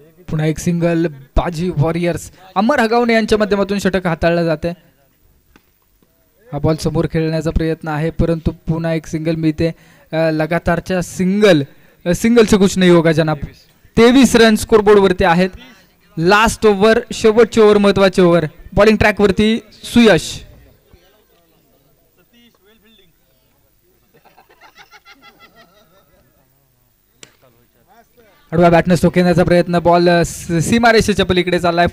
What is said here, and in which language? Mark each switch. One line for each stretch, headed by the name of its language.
Marathi: पुन्हा एक सिंगल बाजी वॉरियर्स. अमर हगावणे यांच्या माध्यमातून षटक हाताळलं जाते. हा बॉल समोर खेळण्याचा प्रयत्न आहे परंतु पुन्हा एक सिंगल मिळते.
Hindi: लगातारच्या सिंगल से कुछ नहीं होगा जनाब.
Marathi: 23 रन स्कोर बोर्ड वरती आहेत. लास्ट ओव्हर, शेवटची ओव्हर, महत्वाची ओव्हर. बॉलिंग ट्रॅक वरती सुयश. आडव्या बॅटने स्ट्रोक घेण्याचा प्रयत्न. बॉल सीमारेषेच्या पलीकडे चाललाय.